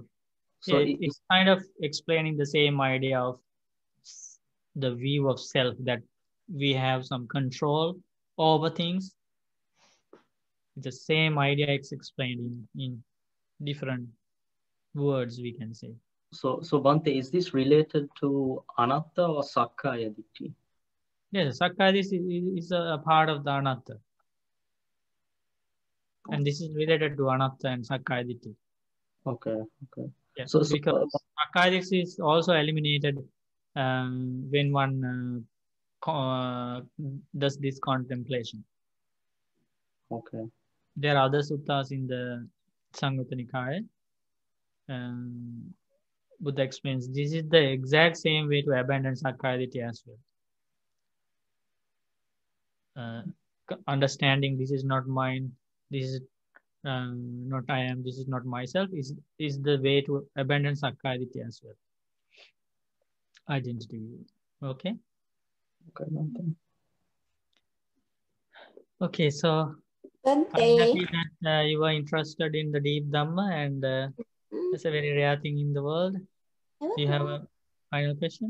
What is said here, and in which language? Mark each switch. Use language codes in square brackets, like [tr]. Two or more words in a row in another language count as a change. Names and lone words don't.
[en] So it's kind of explaining the same idea of the view of self, that we have some control over things. The same idea is explained in different words, we can say. So Bhante, is this related to anatta or [pi] sakkaya ditthi? [en] Yes, sakkaya is a part of the anatta. And this is related to anatta and [pi] sakkaya ditthi. [en] Okay. Yeah, so because [pi] sakkaya ditthi [en] is also eliminated when one does this contemplation. Okay. There are other suttas in the Samyutta Nikaya. Buddha explains this is the exact same way to abandon [pi] sakkaya ditthi [en] as well. Understanding this is not mine, this is not I am, this is not myself, is the way to abandon [pi] sakkaya ditthi [en] as well. Identity. Okay. Okay, so I'm happy that you are interested in the deep Dhamma, and it's a very rare thing in the world. Do you have a final question?